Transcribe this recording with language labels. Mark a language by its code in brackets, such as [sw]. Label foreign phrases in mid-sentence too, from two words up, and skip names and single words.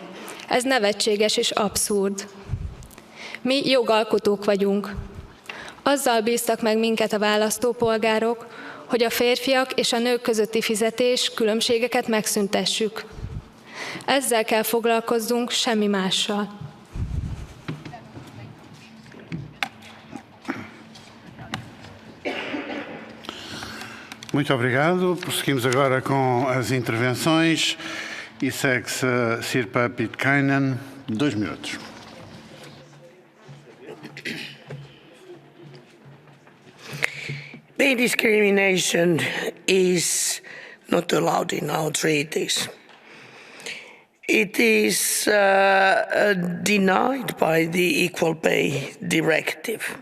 [hu] Ez nevetséges és abszurd. Mi jogalkotók vagyunk. Azzal bíztak meg minket a választópolgárok, hogy a férfiak és a nők közötti fizetés különbségeket megszüntessük. Ezzel kell foglalkozzunk, semmi mással. [pt] Muito obrigado. Prosseguimos agora com as intervenções e segue-se Sirpa Pietikäinen, 2 minutos. [en] Pay discrimination is not allowed in our treaties. It is denied by the Equal Pay Directive.